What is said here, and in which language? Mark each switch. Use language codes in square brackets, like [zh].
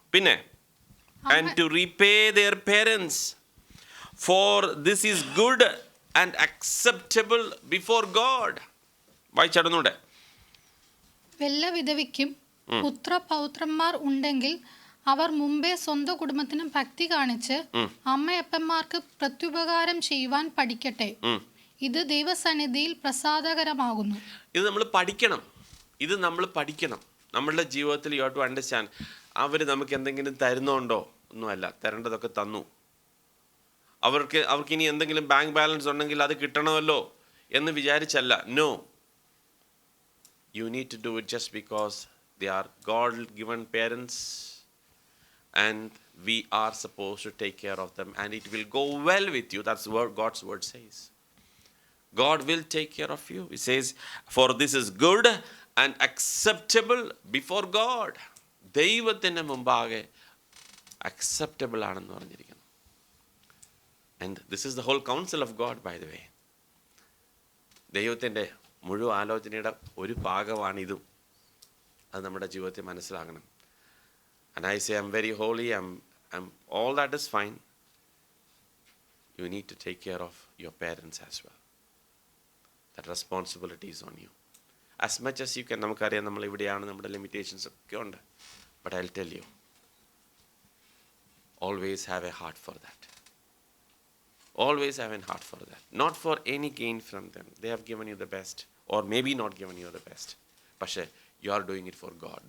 [ml] പിന്നെ [en] and to repay their parents, for this is good and acceptable before God. [ml] വായിച്ചടന്നൂടെ. വല്ല വിധവയ്ക്കും പുത്രപൗത്രന്മാർ ഉണ്ടെങ്കിൽ അവർ മുമ്പേ സ്വന്തം കുടുംബത്തിന് ഭക്തി കാണിച്ച് അമ്മയപ്പന്മാർക്ക് പ്രത്യുപകാരം ചെയ്യുവാൻ പഠിക്കട്ടെ. ഇത് ദൈവസന്നിധിയിൽ പ്രസാദകരമാകുന്നു. ഇത് നമ്മൾ പഠിക്കണം. നമ്മളുടെ ജീവിതത്തിൽ [en] You have to understand. [ml] അവർ നമുക്ക് എന്തെങ്കിലും തരുന്നുണ്ടോ? ഒന്നുമല്ല, തരേണ്ടതൊക്കെ തന്നു. അവർക്ക് ഇനി എന്തെങ്കിലും ബാങ്ക് ബാലൻസ് ഉണ്ടെങ്കിൽ അത് കിട്ടണമല്ലോ എന്ന് വിചാരിച്ചല്ല. [en] No, you need to do it just because they are God given parents and we are supposed to take care of them and it will go well with you. That's what God's word says. God will take care of you. He says, for this is good and acceptable before God. [ml] ദൈവത്തിൻ്റെ മുമ്പാകെ acceptable ആണെന്ന് പറഞ്ഞിരിക്കുന്നു. [en] And this is the whole counsel of God, by the way. [ml] ദൈവത്തിൻ്റെ മുഴുവൻ ആലോചനയുടെ ഒരു ഭാഗമാണിതും. അത് നമ്മുടെ ജീവിതത്തിൽ മനസ്സിലാകണം. [en] And I say, I'm very holy, I'm all that is fine. You need to take care of your parents as well. That responsibility is on you. As much as you can. [ml] നമുക്കറിയാം നമ്മൾ ഇവിടെയാണ്, നമ്മുടെ limitations ഒക്കെ ഉണ്ട്. [en] But I'll tell you, always have a heart for that. Always have a heart for that. Not for any gain from them. They have given you the best, or maybe not given you the best. [ml] പക്ഷേ [en] you are doing it for God.